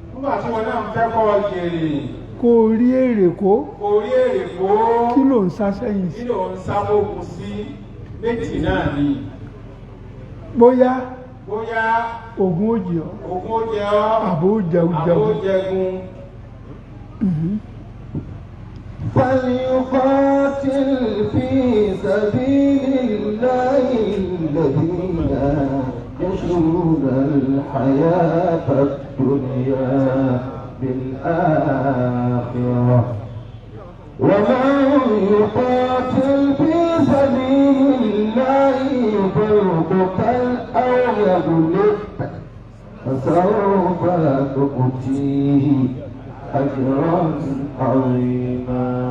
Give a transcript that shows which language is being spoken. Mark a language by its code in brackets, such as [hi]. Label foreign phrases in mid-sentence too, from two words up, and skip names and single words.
[yo] kó o rí èrè kó. kí ló ń sá sẹ́yìn sí. méjì náà ni. bóyá ogun ó jẹ ọ́. àbò jẹgun. [ar] فليقاتل في سبيل الله الذين يشرون الحياة الدنيا بالآخرة ومن يقاتل في سبيل الله فيقتل أو يغلب فسوف نؤتيه أجرا عظيما.